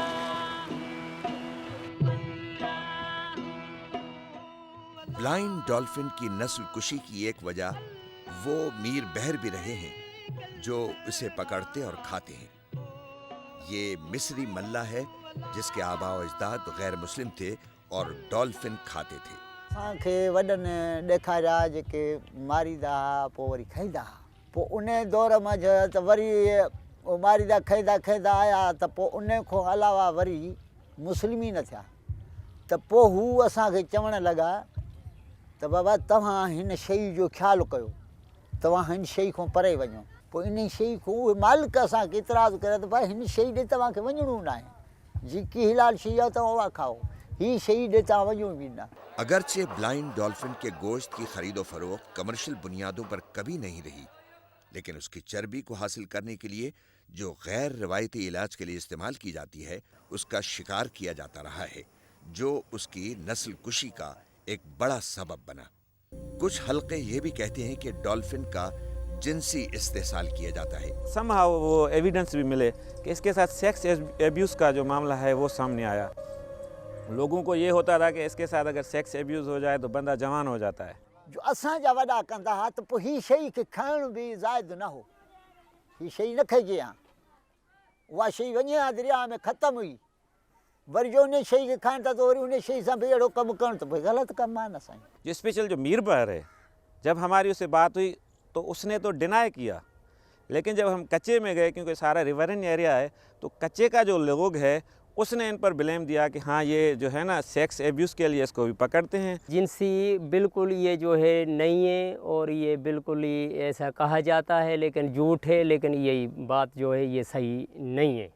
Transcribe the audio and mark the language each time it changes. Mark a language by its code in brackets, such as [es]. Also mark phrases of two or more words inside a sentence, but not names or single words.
[ur] بلائنڈ ڈالفن کی نسل کشی کی ایک وجہ وہ میر بحر بھی رہے ہیں جو اسے پکڑتے اور کھاتے ہیں۔ یہ مصری ملا ہے جس کے آباء و اجداد غیر مسلم تھے اور ڈالفن کھاتے تھے۔ [skr] اساں وڈن ڈیکھاریا جے ماریدا پو وری کھائیدا، پو انہیں دور میں تو وری ماریدا کھائیدا آیا، تو پو انہیں کو علاوہ وری مسلم ہی نہ تھیا، تو پو ہو اساں کے چوڻ لگا [sd] त बाबा तव्हां हिन शइ जो ख़्यालु कयो, तव्हां हिन शइ खां परे वञो। पोइ इन शइ खां उहे मालिक असांखे इतराज़ करे त भाई हिन शइ ॾे तव्हांखे वञिणो न आहे, जेकी हिलाल शइ आहे तव्हां उहा खाओ, हीअ शइ ॾे तव्हां वञो बि न। [ur] اگرچہ بلائنڈ ڈالفن کے گوشت کی خریدو فروخت کمرشل بنیادوں پر کبھی نہیں رہی، لیکن اس کی چربی کو حاصل کرنے کے لیے جو غیر روایتی علاج کے لیے استعمال کی جاتی ہے، اس کا شکار کیا جاتا رہا ہے، جو اس کی نسل کشی کا ایک بڑا سبب بنا. کچھ حلقے یہ بھی کہتے ہیں کہ ڈالفن کا جنسی استحصال کیا جاتا ہے. سم ہاؤ وہ ایویڈنس بھی ملے کہ اس کے ساتھ [en] sex abuse [ur] کا جو معاملہ ہے وہ سامنے آیا. لوگوں کو یہ ہوتا تھا کہ اس کے ساتھ اگر [en] sex abuse [ur] ہو جائے تو بندہ جوان ہو جاتا ہے. [sd] जो असांजा वॾा कंदा हुआ त पोइ हीअ शइ खे खाइण बि ज़ाइद न हो, हीअ शइ न खाइजे हा, उहा शइ वञे हा दरिया में ख़तमु हुई, वरी जो उन शइ खे खाइनि था त वरी उन शइ सां बि अहिड़ो कमु करणु त भई ग़लति कमु आहे न साईं। [ur] جو اسپیشل جو میر بحر ہے، جب ہماری اس سے بات ہوئی تو اس نے تو ڈینائی کیا، لیکن جب ہم کچے میں گئے، کیونکہ سارا [en] riverine area [ur] ہے، تو کچے کا جو لوگ ہے اس نے ان پر بلیم دیا کہ ہاں یہ جو ہے نا [en] sex abuse [ur] کے لیے اس کو بھی پکڑتے ہیں. جنسی بالکل یہ جو ہے نہیں ہے اور یہ بالکل ہی ایسا کہا جاتا ہے، لیکن جھوٹ ہے، لیکن یہی بات جو ہے یہ صحیح نہیں ہے.